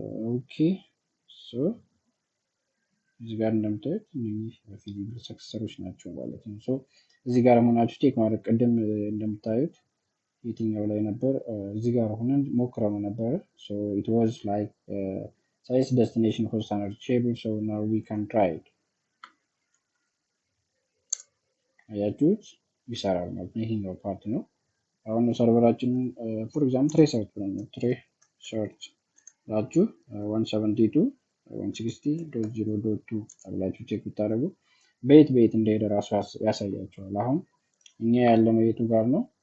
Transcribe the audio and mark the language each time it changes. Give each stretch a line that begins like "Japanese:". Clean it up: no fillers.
Amharic: ኦኬ ሶ እዚህ ጋር እንደምታዩት እነኚህ ፊዚብል ሰክሰሰሮች ናቸው ማለት ነው። ሶ እዚህ ጋር ሆናችሁ ቼክ ማድረግ ቅድም እንደምታዩት የትኛው ላይ ነበር? እዚህ ጋር ሆነን ሞክረው ነበር።
English: so it was like size destination host unreachable so now we can try it
Amharic: አያችሁት? ይሰራል ማለት ነው። ይሄኛው ፓርት ነው። አሁን ሰርቨራችንን for example ትሬ ሰርች ብለን ትሬ ሰርች ላችሁ 170.160.0.2 አብላችሁ ቼክ ብታደርጉ በየት እንደሄደ ራሱ ያሳያቸዋል። አሁን እኛ ያለነው የቱ ጋር ነው?